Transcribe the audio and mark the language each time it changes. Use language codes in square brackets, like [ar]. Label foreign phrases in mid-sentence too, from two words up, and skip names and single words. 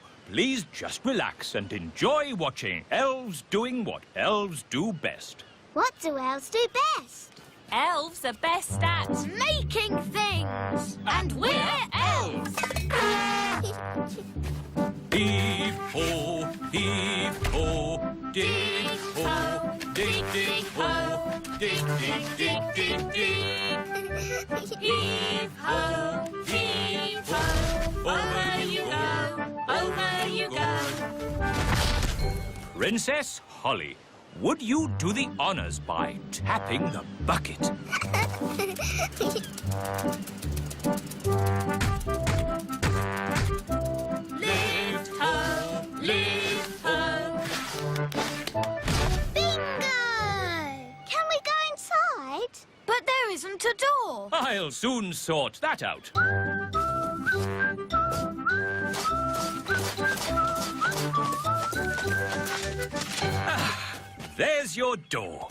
[en] Please just relax and enjoy watching elves doing what elves do best. What do elves do best? Elves are best at... Making things! And we're elves! Heave-ho, dig-ho, dig-dig-ho. dig, dig, dig, dig, dig. Heave-ho, heave-ho, over you go, over you go. Princess Holly, would you do the honours by tapping the bucket? Lift ho, lift ho. Bingo! Can we go inside? But there isn't a door. I'll soon sort that out. There's your door.